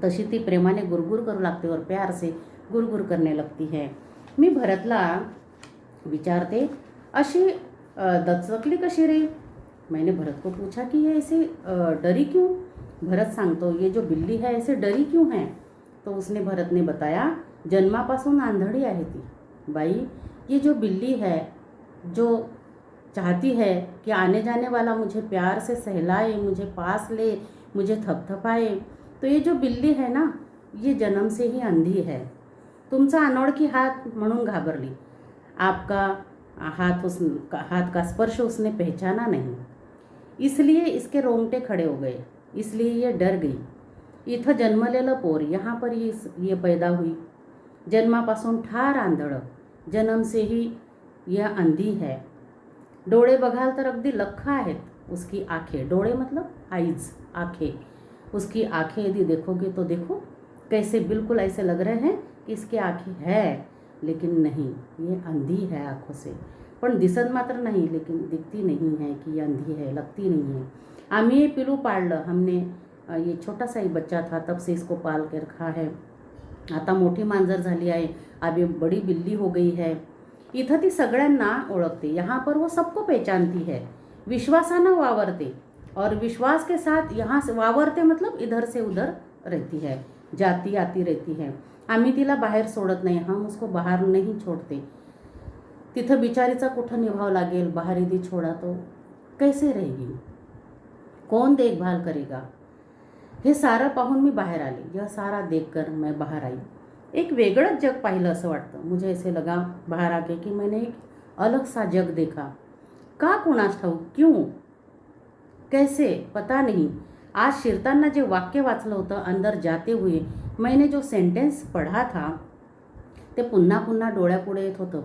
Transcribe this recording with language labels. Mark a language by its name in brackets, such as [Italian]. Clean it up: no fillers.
[Marathi] तशी ती प्रेमाने गुरगुर करू लागते [Hindi] और प्यार से गुरगुर करने लगती है। [Marathi] मी भरतला विचारते, अशी दचकली कशी रे। [Hindi] मैंने भरत को पूछा कि ये ऐसे डरी क्यों। [Marathi] भरत सांगतो, [Hindi] ये जो बिल्ली है ऐसे डरी क्यों है। तो भरत ने बताया, [Marathi] जन्मापासून आंधळी आहे ती बाई। [Hindi] ये जो बिल्ली है जो चाहती है कि आने जाने वाला मुझे प्यार से सहलाए, मुझे पास ले, मुझे थपथपाए, तो ये जो बिल्ली है ना, ये जन्म से ही अंधी है। [Marathi] तुमचा अनोळखी हात म्हणून घाबरली। [Hindi] आपका हाथ का स्पर्श उसने पहचाना नहीं, इसलिए इसके रोंगटे खड़े हो गए, इसलिए ये डर गई। [Marathi] इथं जन्मलेलं पोर, [Hindi] यहाँ पर ये पैदा हुई। [Marathi] जन्मापासून ठार आंधळ, [Hindi] जन्म से ही यह अंधी है। [Marathi] डोळे बघाल तर अगदी लख्ख आहेत [Hindi] उसकी आंखें। डोळे मतलब आईज, आंखें। उसकी आंखें यदि देखोगे तो देखो कैसे बिल्कुल ऐसे लग रहे हैं कि इसकी आंखें है, लेकिन नहीं, ये अंधी है आंखों से। [Marathi] पण दिसत मात्र नाही, [Hindi] लेकिन दिखती नहीं है कि ये अंधी है, लगती नहीं है। [Marathi] आम्ही हे पिलू पाळलं [Hindi] हमने, ये छोटासा ही बच्चा था तब से इसको पाल के रखा है। [Marathi] आता मोठी मांजर झाली आहे, [Hindi] अभी बड़ी बिल्ली हो गई है। [Marathi] इथं ती सगळ्यांना ओळखते, [Hindi] यहाँ पर वो सबको पहचानती है, [Marathi] विश्वासानं वावरते [Hindi] और विश्वास के साथ यहाँ से वावरते, मतलब इधर से उधर रहती है, जाती आती रहती है। [Marathi] आम्ही तिला बाहेर सोडत नाही, [Hindi] हम उसको बाहर नहीं छोड़ते। [Marathi] तिथं बिचारीचा कुठं निभाव लागेल, [Hindi] बाहर यदि छोड़ा तो कैसे रहेगी, कौन देखभाल करेगा। [Marathi] हे सारं पाहून मी बाहेर आले, [Hindi] यह सारा देखकर मैं बाहर आई। [Marathi] एक वेगळंच जग पाहिलं असं वाटतं। [Hindi] मुझे ऐसे लगा बाहर आके कि मैंने एक अलग सा जग देखा। [Marathi] का कुणास ठाऊक, [Hindi] क्यों, कैसे, पता नहीं। [Marathi] आज शिरताना जे वाक्य वाचलं होतं [Hindi] अंदर जाते हुए, मैंने जो सेंटेंस पढ़ा था [Marathi] ते पुन्हा पुन्हा डोळ्यापुढे येत होतं।